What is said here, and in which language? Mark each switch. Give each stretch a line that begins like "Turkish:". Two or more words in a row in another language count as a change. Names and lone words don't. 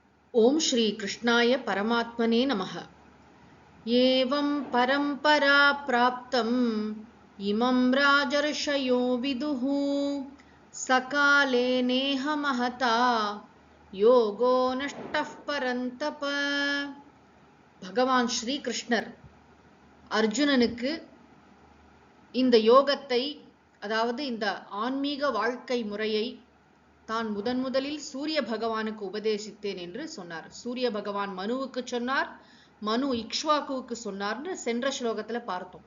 Sanskrit: ओम श्री कृष्णाय परमात्मने नमः। एवं परंपरा प्राप्तम् इमं राजर्षयो विदुः सकाले नेह महता योगो नष्टः परन्तप।
Tamil: भगवान श्री कृष्णர் அர்ஜுனனுக்கு இந்த யோகத்தை, அதாவது இந்த ஆன்மீக வாழ்க்கை முறையை தான் முதலில் சூரிய பகவானுக்கு உபதேசித்தேன் என்று சொன்னார். சூரிய பகவான் மனுவுக்கு சொன்னார், மனு இக்ஷ்வாகுவுக்கு சொன்னார்னு சென்ற ஸ்லோகத்துல பார்த்தோம்.